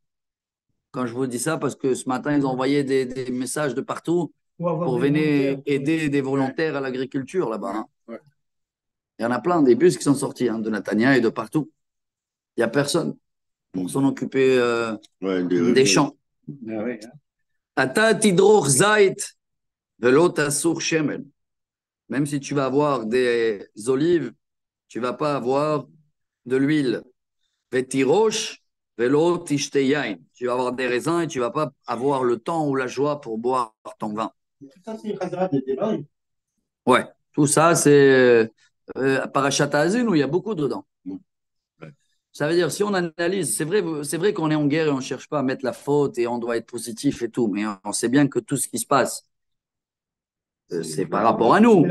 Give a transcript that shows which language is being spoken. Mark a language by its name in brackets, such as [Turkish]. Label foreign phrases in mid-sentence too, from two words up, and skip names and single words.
[French] Quand je vous dis ça, parce que ce matin, ils ont envoyé des messages de partout pour venir aider des volontaires à l'agriculture là-bas. Hein. Ouais. Il y en a plein, des bus qui sont sortis hein, de Netanya et de partout. Il n'y a personne pour s'en occuper des champs. Ah oui, hein. [Hebrew] אתה תדרוך זית ולא תסור שמן. [French] Même si tu vas avoir des olives, tu vas pas avoir de l'huile. [Hebrew] ותירוש ולא תשתה יין. [French] Tu vas avoir des raisins et tu vas pas avoir le temps ou la joie pour boire ton vin. Ça, c'est Khazara de Devarim. Ouais, tout ça, c'est Parashat Azin où il y a beaucoup dedans. Ça veut dire, si on analyse, c'est vrai qu'on est en guerre et on ne cherche pas à mettre la faute et on doit être positif et tout, mais on sait bien que tout ce qui se passe, c'est par rapport à nous.